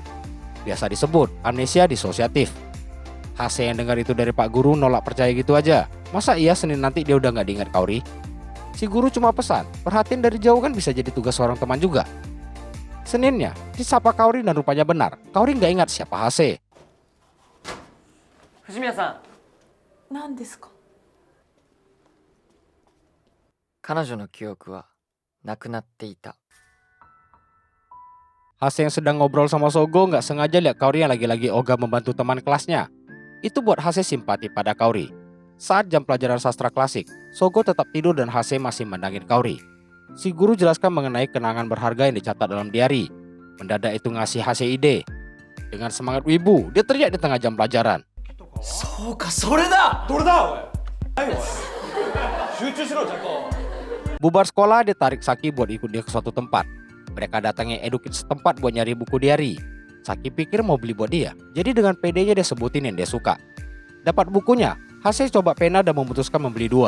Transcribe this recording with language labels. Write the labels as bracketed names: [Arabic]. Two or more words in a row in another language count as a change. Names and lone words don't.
[Indonesian] Biasa disebut amnesia disosiatif. Hase yang dengar itu dari Pak Guru nolak percaya gitu aja. Masa iya Senin nanti dia udah gak diingat Kaori? Si guru cuma pesan, perhatian dari jauh kan bisa jadi tugas seorang teman juga. Seninnya, disapa Kaori dan rupanya benar. Kaori gak ingat siapa Hase. [Japanese] 藤宮さん、何ですか？彼女の記憶はなくなっていた。 [Indonesian] Hase yang sedang ngobrol sama Sogo gak sengaja lihat Kaori yang lagi-lagi ogah membantu teman kelasnya. Itu buat Hase simpati pada Kaori. Saat jam pelajaran sastra klasik, Sogo tetap tidur dan Hase masih mandangin Kaori. Si guru jelaskan mengenai kenangan berharga yang dicatat dalam diari. Mendadak itu ngasih Hase ide. Dengan semangat wibu, dia teriak di tengah jam pelajaran. そうか、それだ。 Bubar sekolah, dia tarik Saki buat ikut dia ke suatu tempat. Mereka datangi edukit setempat buat nyari buku diari. Saki pikir mau beli buat dia, jadi dengan pedenya dia sebutin yang dia suka. Dapat bukunya, Hase coba pena dan memutuskan membeli 2.